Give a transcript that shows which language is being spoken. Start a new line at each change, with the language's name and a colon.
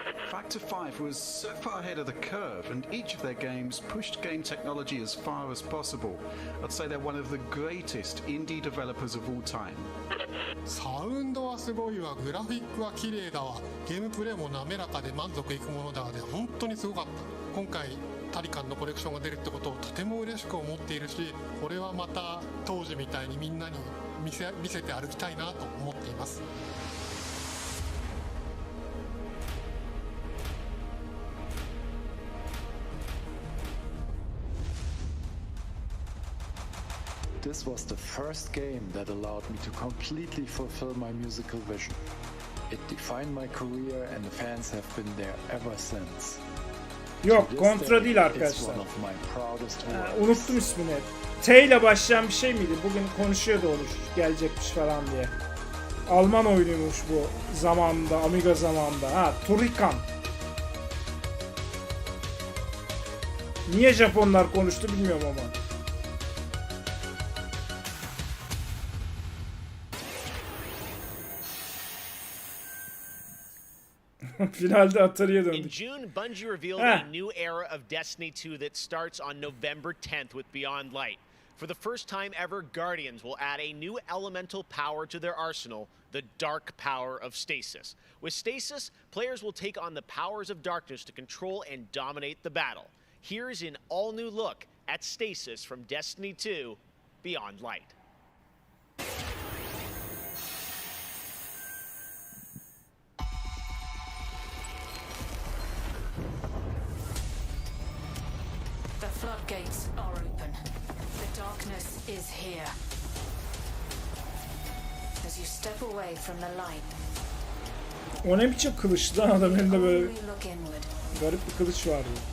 English: Factor 5 was so far ahead of the curve, and each of their games pushed game technology as far as possible. I'd say they're one of the greatest indie developers of all time.
Japanese: サウンドはすごいわ、グラフィックは綺麗だわ、ゲームプレイも滑らかで満足いくものだわで、本当にすごかった。今回タリカンのコレクションが出るってことをとても嬉しく思っているし、これはまた当時みたいにみんなに見せて歩きたいなと思っています。
English: This was the first game that allowed me to completely fulfill my musical vision. It defined my career and the fans have been there ever since.
Turkish: Yok, Kontra değil arkadaşlar. Unuttum ismini. T ile başlayan bir şey miydi? Bugün konuşuyordu olur, gelecekmiş falan diye. Alman oyunuymuş bu zamanında, Amiga zamanında. Turikan. Niye Japonlar konuştu bilmiyorum ama. Finalde Atari'ye döndük.
English: In June, Bungie revealed a new era of Destiny 2 that starts on November 10th with Beyond Light. For the first time ever, Guardians will add a new elemental power to their arsenal, the dark power of Stasis. With Stasis, players will take on the powers of darkness to control and dominate the battle. Here's an all-new look at Stasis from Destiny 2, Beyond Light. The floodgates are open. The darkness is here. As you step away from the light.
Turkish: O ne biçim kılıç lan, adam elinde böyle garip bir kılıç vardı.